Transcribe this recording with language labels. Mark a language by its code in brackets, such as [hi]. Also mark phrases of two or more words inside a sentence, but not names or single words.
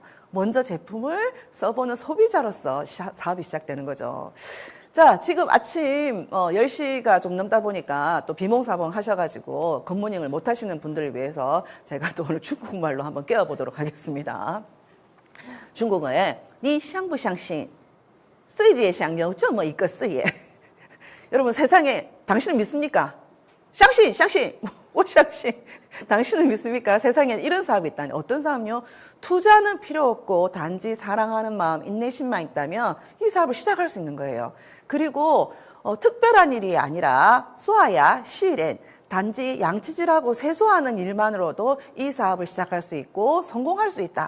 [ko] 먼저 제품을 써보는 소비자로서 사업이 시작되는 거죠. 자, 지금 아침 10시가 좀 넘다 보니까 또 비몽사몽 하셔가지고 굿모닝을 못 하시는 분들을 위해서 제가 또 오늘 중국말로 한번 깨워보도록 하겠습니다. 중국어에 니 [zh] 相不相信世界上有这么一个事业 [ko] 여러분 세상에 당신은 믿습니까? [zh] 相信相信我相信 [ko] 당신은 믿습니까? 세상에 이런 사업이 있다니. 어떤 사업요? 투자는 필요 없고 단지 사랑하는 마음, 인내심만 있다면 이 사업을 시작할 수 있는 거예요. 그리고 특별한 일이 아니라 쏘아야 시렌 단지 양치질하고 세수하는 일만으로도 이 사업을 시작할 수 있고 성공할 수 있다.